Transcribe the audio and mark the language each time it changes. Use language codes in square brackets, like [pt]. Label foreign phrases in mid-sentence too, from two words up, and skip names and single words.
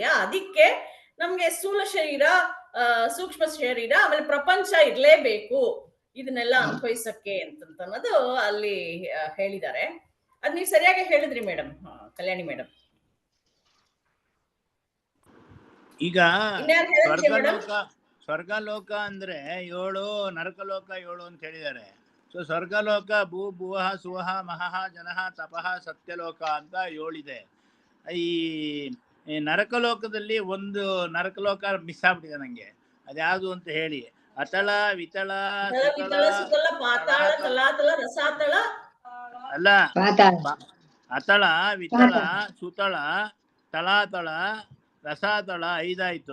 [kn] ಅದಕ್ಕೆ ನಮ್ಗೆ ಸ್ಥೂಲ ಶರೀರ, ಸೂಕ್ಷ್ಮ ಶರೀರ, ಆಮೇಲೆ ಪ್ರಪಂಚ ಇರ್ಲೇಬೇಕು ಇದನ್ನೆಲ್ಲ ಅನುಭವಿಸಕ್ಕೆ ಅನ್ನೋದು ಅಲ್ಲಿ ಹೇಳಿದ್ದಾರೆ. ಅದ್ ನೀವು ಸರಿಯಾಗಿ ಹೇಳಿದ್ರಿ ಮೇಡಮ್, ಕಲ್ಯಾಣಿ ಮೇಡಮ್. ಈಗ ಸ್ವರ್ಗಲೋಕ ಅಂದ್ರೆ 7, ನರಕಲೋಕ 7 ಅಂತ ಹೇಳಿದ್ದಾರೆ. ಸೊ ಸ್ವರ್ಗಲೋಕ ಭೂ ಭುವಃ ಸುವಃ ಮಹಃ ಜನಃ ತಪಃ ಸತ್ಯಲೋಕ ಅಂತ 7 ಇದೆ. ಈ ನರಕಲೋಕದಲ್ಲಿ ಒಂದು ನರಕಲೋಕ ಮಿಸ್ ಆಗ್ಬಿಟ್ಟಿದೆ ನಂಗೆ, ಅದ್ಯಾವುದು ಅಂತ ಹೇಳಿ. ಅತಳ, ವಿತಳ, ಅಲ್ಲ, ಅತಳ, ವಿತಳ, ಸುತಳ, ತಳಾತಳ, ರಸಾತಳ 5 ಆಯ್ತು.